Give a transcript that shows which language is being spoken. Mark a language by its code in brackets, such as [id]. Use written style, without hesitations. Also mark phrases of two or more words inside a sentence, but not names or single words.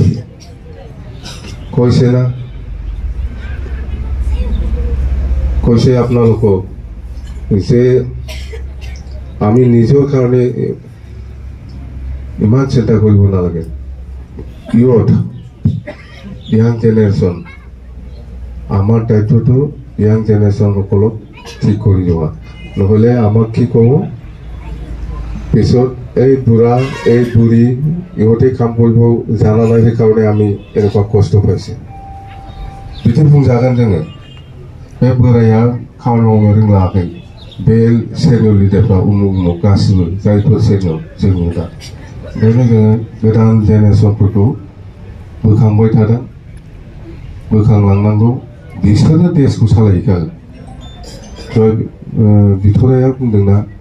[as] কৈছে না, কৈছে আপোনালোকক যে আমি নিজৰ কাৰণে ইমান চিন্তা কৰিব নালাগে [en] youth young generation [as] আমাৰ দায়িত্বটো ইয়াং জেনেৰেশ্যনসকলক ঠিক কৰি যোৱা নহ'লে আমাক কি ক'ব পিছত এই বুঢ়া এই বুঢ়ী ইহঁতে কাম কৰিব জানা নাই সেইকাৰণে আমি এনেকুৱা কষ্ট পাইছে [brx] बिदि बुंजागोन जोङो बे बोराया खामानि मावनो रोंलाखै बे [en] senior leaders [brx] उमुक उमुक गासिबो जायफोर सेनियर जोंनि दा ओंखायनो जोङो गोदान जेनेरेसनफोरखौ बोखांबाय थादों बोखांलांनांगौ बिसोरनो देशखौ सालायहैखागोन दहाय बिथराया बुंदोंना